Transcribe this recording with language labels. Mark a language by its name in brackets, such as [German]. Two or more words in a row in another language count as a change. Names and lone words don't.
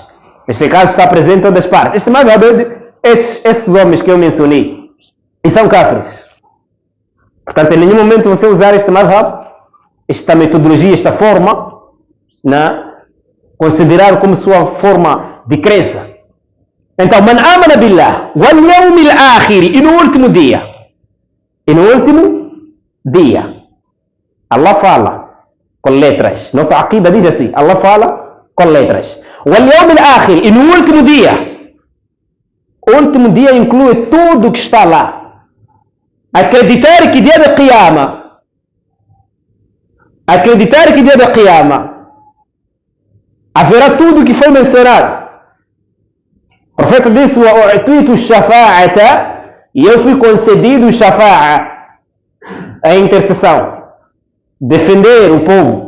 [Portuguese] Neste caso está presente em todas as partes. Este madhab é esses homens que eu mencionei. E são kafirs. Portanto, em nenhum momento você usar este madhab, esta metodologia, esta forma, considerar como sua forma de crença. Então, [Arabic] من آمن بالله واليوم الآخر, [Portuguese] e no último dia. E no último dia. Allah fala com letras. Nossa aqida diz assim, Allah fala com letras. [Arabic] واليوم الآخر, [Portuguese] e no último dia. O último dia inclui tudo que está lá. Acreditar que dia da Qiyamah, haverá tudo que foi mencionado. O profeta disse: [Arabic] "وأعطيت الشفاعة", [Portuguese] e eu fui concedido shafa'a, a intercessão, defender o povo.